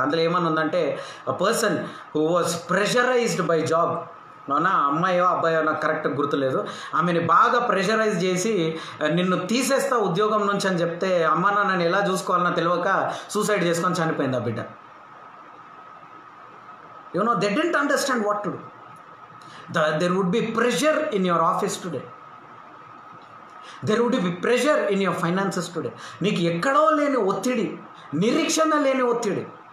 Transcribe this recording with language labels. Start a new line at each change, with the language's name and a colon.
Telugu: అందులో ఏమని ఉందంటే,
English: a person who was pressurised by job,
Telugu: అవునా? అమ్మాయో అబ్బాయో నాకు కరెక్ట్గా గుర్తులేదు. ఆమెని బాగా ప్రెషరైజ్ చేసి నిన్ను తీసేస్తా ఉద్యోగం నుంచి అని చెప్తే, అమ్మ నాన్నని ఎలా చూసుకోవాలన్నా తెలియక సూసైడ్ చేసుకొని చనిపోయింది ఆ బిడ్డ.
English: They didn't understand what to do. There would be pressure in your office today. There would be pressure in your finances today.
Telugu: నీకు ఎక్కడో లేని ఒత్తిడి, నిరీక్షణ లేని ఒత్తిడి.